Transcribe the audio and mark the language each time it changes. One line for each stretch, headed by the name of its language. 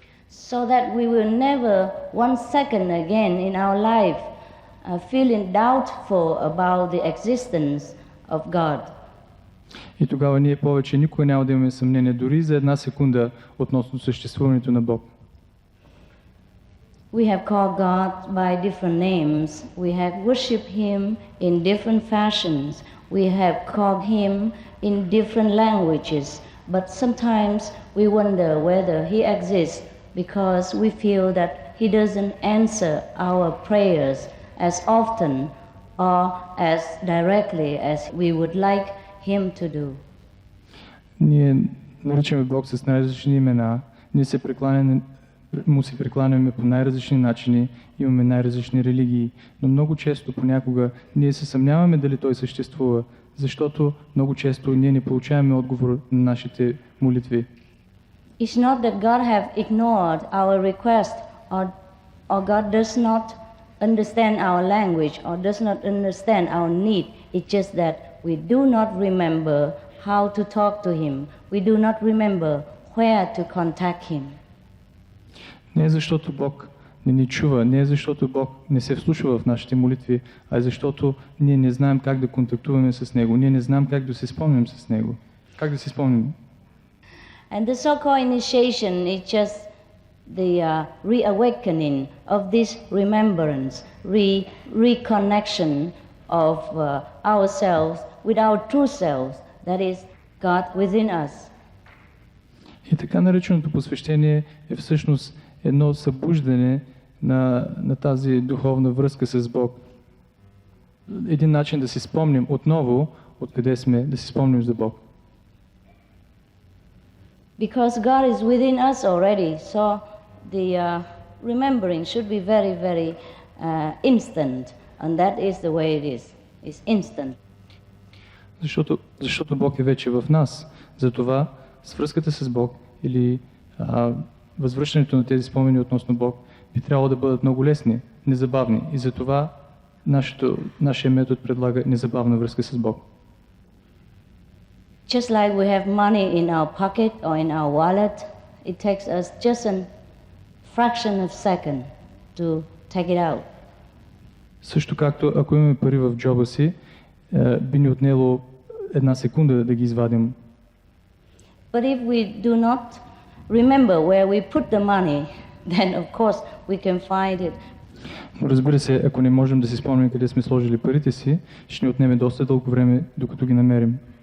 English: So that we will never one second again in our life feeling doubtful about the existence of God.
Bulgarian: И тогава ние повече никога няма да имаме съмнение дори за една секунда относно съществуването на Бог.
English: We have called God by different names. We have worshipped Him in different fashions. We have called him in different languages, but sometimes we wonder whether he exists because we feel that he doesn't answer our prayers as often or as directly as we would like him to do.
Bulgarian: Ние наричаме Бог с най-различни имена, ние му се прекланяме по най-различни начини, имаме най-различни религии, но много често, понякога, ние се съмняваме дали Той съществува, защото много често ние не получаваме отговор на нашите молитви.
English: It's not that God have ignored our request or God does not understand our language or does not understand our need. It's just that we do not remember how to talk to him. We do not remember where to contact him.
Bulgarian: Не е защото Бог не ни чува, не е защото Бог не се вслушва в нашите молитви, а е защото ние не знаем как да контактуваме с Него, ние не знаем как да се спомним с Него. Как да се спомним?
English: And the so-called initiation is just the reawakening of this remembrance, reconnection of ourselves with our true selves, that is God within us.
Bulgarian: И така нареченото посвещение е всъщност едно събуждане на тази духовна връзка с Бог. Един начин да си спомним отново откъде сме, да си спомним за Бог.
English: Because God is within us already, so the remembering should be very, very instant, and that is the way it is. It's instant.
Bulgarian: Защото Бог е вече в нас. Затова свръзката с Бог или възвръщането на тези спомени относно Бог би трябвало да бъдат много лесни, незабавни. И затова нашия метод предлага незабавна връзка с Бог.
English: Just like we have money in our pocket or in our wallet, it takes us just a fraction of a second to take it out.
Bulgarian: Също както ако имаме пари в джоба си, би ни отнело една секунда да ги извадим.
English: But if we do not remember where we put the money, then of course we can find it.
Bulgarian: Но разбира се, ако не можем да си спомним къде сме сложили парите си, ще ни отнеме доста дълго време, докато ги намерим.